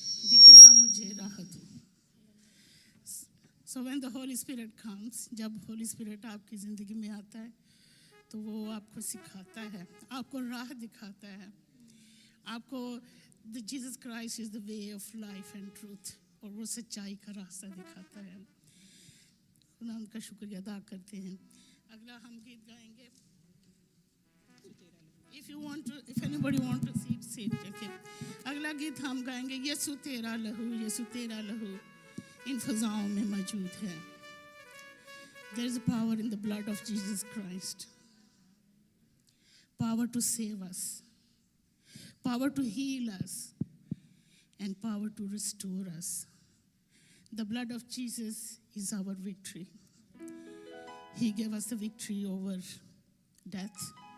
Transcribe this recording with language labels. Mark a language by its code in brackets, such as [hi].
[hi] दिखला मुझे राह तू [en] So when the Holy Spirit comes, [hi] जब Holy Spirit आपकी ज़िंदगी में आता है तो वो आपको सिखाता है, आपको राह दिखाता है, आपको [en] the Jesus Christ is the way of life and truth [hi] और वो सच्चाई का रास्ता दिखाता है। खुदा उनका शुक्रिया अदा करते हैं। अगला हम गीत गाएंगे। [en] If anybody want to sit, okay. [hi] अगला गीत हम गाएंगे यीशु तेरा लहू इन फज़ाओं में मौजूद है। [en] There is a power in the blood of Jesus Christ. Power to save us, power to heal us, and power to restore us. The blood of Jesus is our victory. He gave us the victory over death.